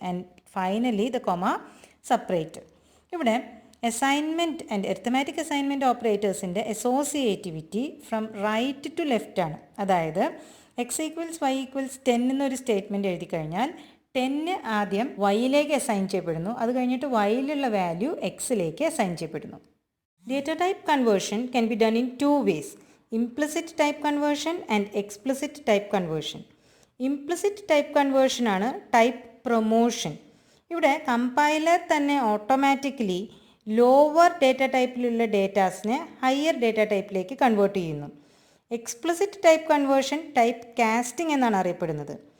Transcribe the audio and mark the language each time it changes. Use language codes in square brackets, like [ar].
[en] And finally the comma separator. [ml] ഇവിടെ assignment and എറിത്മാറ്റിക് assignment ഓപ്പറേറ്റേഴ്സിൻ്റെ associativity from right to left ആണ്. അതായത് x = y = 10 എന്നൊരു statement എഴുതി കഴിഞ്ഞാൽ 10 ആദ്യം വൈയിലേക്ക് അസൈൻ ചെയ്യപ്പെടുന്നു, അത് കഴിഞ്ഞിട്ട് വൈയിലുള്ള വാല്യൂ എക്സിലേക്ക് അസൈൻ ചെയ്യപ്പെടുന്നു. [en] Data type conversion can be done in 2 ways: implicit type conversion and explicit type conversion. [ml] Implicit type conversion ആണ് ടൈപ്പ് പ്രൊമോഷൻ. ഇവിടെ കമ്പൈലർ തന്നെ ഓട്ടോമാറ്റിക്കലി ലോവർ ഡേറ്റ ടൈപ്പിലുള്ള ഡേറ്റാസിനെ ഹയർ ഡേറ്റ ടൈപ്പിലേക്ക് കൺവേർട്ട് ചെയ്യുന്നു. Explicit type conversion type casting എന്നാണ് അറിയപ്പെടുന്നത്.